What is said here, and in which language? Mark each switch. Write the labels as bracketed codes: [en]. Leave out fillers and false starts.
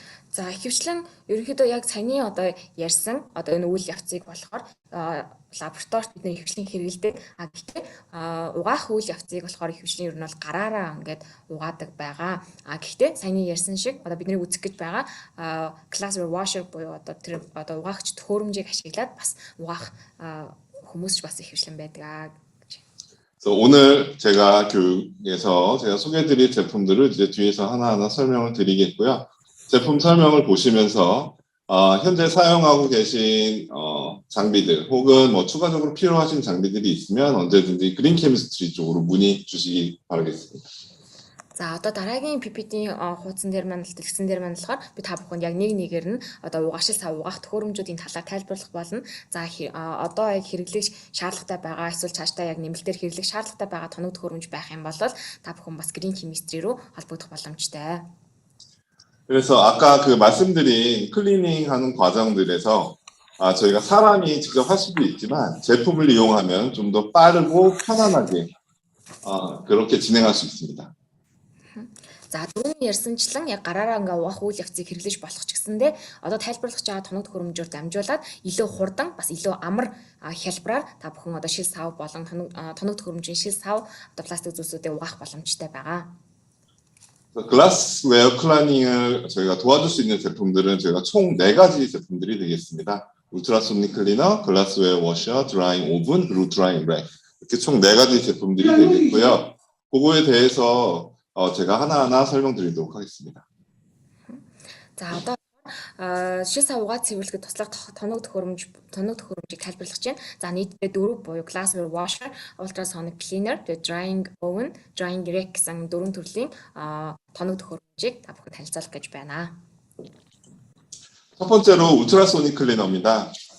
[mn] За ихэвчлэн ерөнхийдөө яг саяны одоо ярьсан одоо энэ үйл явцыг болохоор лабораторид бид нэр ихэвчлэн хэрэгэлдэг. Гэхдээ угаах үйл явцыг болохоор ихэвчлэн ер нь бол гараараа ингээд угаадаг байгаа. Гэхдээ саяны ярьсан шиг одоо бидний үзэх гэж байгаа glassware washer буюу одоо тэр одоо угаагч төхөөрөмжийг ашиглаад бас угаах хүмүүс ч бас ихэвчлэн байдаг. [ko] 그래서 오늘 제가 교육에서 제가 소개해드릴 제품들을 이제 뒤에서 하나하나 설명을 드리겠고요. 제품 설명을 보시면서 현재 사용하고 계신 장비들 혹은 뭐 추가적으로 필요하신 장비들이 있으면 언제든지 그린 케미스트리 쪽으로 문의 주시기 바라겠습니다. [mn] За одоо дараагийн PPT-ийн хуудсан дээр маань дэлгэцэн дээр маань болохоор би та бүхэнд яг нэг нэгээр нь одоо угаашил сав угаах төхөөрөмжүүдийн талаар тайлбарлах болно. За одоо яг хэрэглэх шаардлагатай байгаа эсвэл цаашдаа яг нэмэлтээр хэрэглэх шаардлагатай байгаа тоног төхөөрөмж байх юм бол та бүхэн бас Green Chemistry руу холбогдох боломжтой. [ko] 그래서 아까 그 말씀드린 클리닝 하는 과정들에서 저희가 사람이 직접 할 수도 있지만 제품을 이용하면 좀 더 빠르고 편안하게 그렇게 진행할 수 있습니다. [mn] За түрүүний ярьсанчлан яг гараараа ингээ угаах үйл явцыг хэрэглэж болох ч гэсэндээ одоо тайлбарлах байгаа тоног төхөөрөмжөөр дамжуулаад илүү хурдан бас илүү амар хялбараар та бүхэн одоо шил сав болон тоног төхөөрөмжийн шил сав одоо пластик зүйлсүүдээ угаах боломжтой байгаа. [ko] 글라스웨어 클리닝을 저희가 도와줄 수 있는 제품들은 저희가 총 4가지 제품들이 되겠습니다. 울트라소닉 클리너, 글라스웨어 워셔, 드라잉 오븐, 그리고 드라잉 렉 이렇게 총 4가지 제품들이 되겠고요. 그거에 대해서 제가 하나하나 설명드리도록 하겠습니다. [mn] За одоо шил сав угаа цэвэрлэхэд туслах тоног төхөөрөмжийг тайлбарлах чинь. За нийтдээ 4 буюу glassware washer, ultrasonic cleaner, drying oven, drying rack гэсэн 4 төрлийн тоног төхөөрөмжийг та бүхэд танилцуулах гэж байна. [ko] 첫 번째로 울트라소닉 클리너입니다.